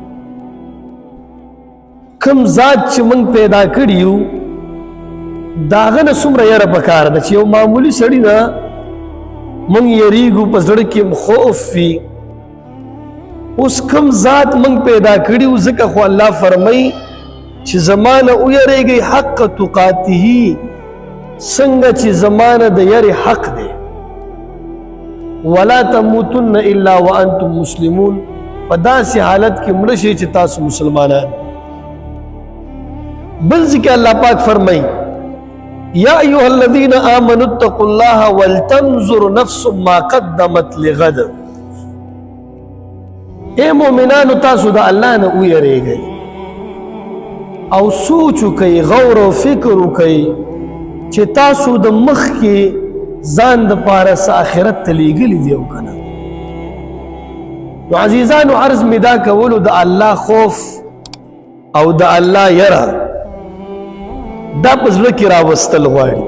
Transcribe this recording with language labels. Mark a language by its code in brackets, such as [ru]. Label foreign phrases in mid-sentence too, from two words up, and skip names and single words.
[ps] کوم ذات چې موږ پیدا کړي یو د هغه نه څومره یره پکار ده چې یو معمولي سړي نه موږ یریږو، په زړه کې خوف وي. اوس کوم ذات موږ پیدا کړي و ځکه خو الله فرمایي چې زمانه ویریږئ [ar] حق تقاته، [ps] څنګه چې زمانه د یری حق دی. [ar] ولا تموتن الا وانتم مسلمون. [ps] په داسې حالت کې مړه شئ چې تاسو مسلمانان. بل ځکه الله پاک فرمایي [ar] یا ایها الذین آمنوا اتقوا الله ولتنظر نفس ما قدمت لغد. [ps] اے مومنانو تاسو د الله نه ویریږئ او سوچ وکئ، غور او فکر وکئ چې تاسو د مخ کې ځان د پاره څه آخرت ته لیږلي دي او کنه. نو عزیزانو عرض مې دا کولو د الله خوف او د الله یره دا په زړه کې راوستل غواړي.